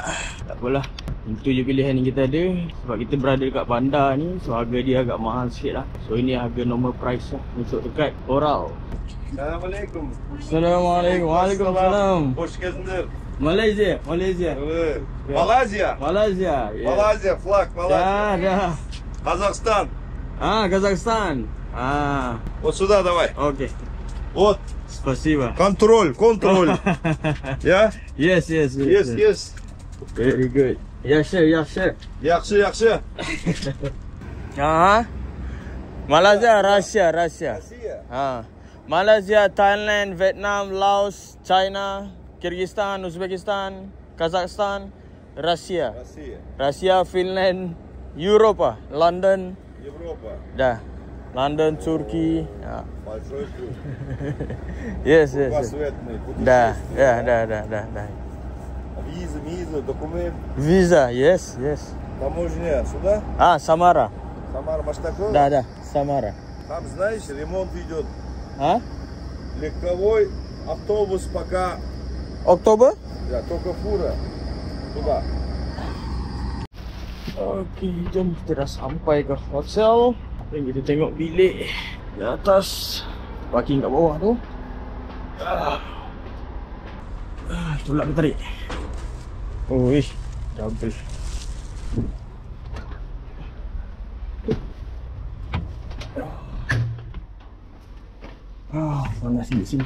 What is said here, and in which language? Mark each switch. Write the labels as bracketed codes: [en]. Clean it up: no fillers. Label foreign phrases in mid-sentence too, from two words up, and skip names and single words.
[ms] Tak apalah, itu je pilihan yang kita ada. Sebab kita berada dekat bandar ni, so harga dia agak mahal sikit lah. So ini harga [en] normal price [ms] lah untuk dekat Oral. [tr] Selamünaleyküm. [ar] السلام عليكم. وعليكم السلام. [tr] Hoş geldiniz. Malaysia. Evet. Malaysia. [en] Malaysia. Malaysia, flag, Malaysia. [ms] Dah. Kazakhstan. Kazakhstan. [ru] Вот сюда давай. Окей. Вот. Спасибо. Контроль. Я? [en] Yes. Yes. Very good. Yaxshi. [uz] Yaxshi. [en] Malaysia, Russia. [ru] Россия. [en] Malaysia, Thailand, Vietnam, Laos, China, Kyrgyzstan, Uzbekistan, Kazakhstan, Russia, Finland, Europa, London. [ru] Европа. [ms] Dah. London, Turkey. [ru] Большой круг. [en] Yes. [ru] Кругосветный. [ms] Dah. [ru] Виза, документ. [en] Visa, yes. [ru] Таможня. Сюда? Samara. Самара, Маштакова. Dah, Samara. Там, знаешь, ремонт идет. Легковой Автобус пока. Oktober? Ya, только фура. Туда. [ms] Okey, jom kita dah sampai ke hotel. Dan kita tengok bilik di atas. Parking kat bawah tu. Tolak ke tarik? Oh, double. Panas di sini.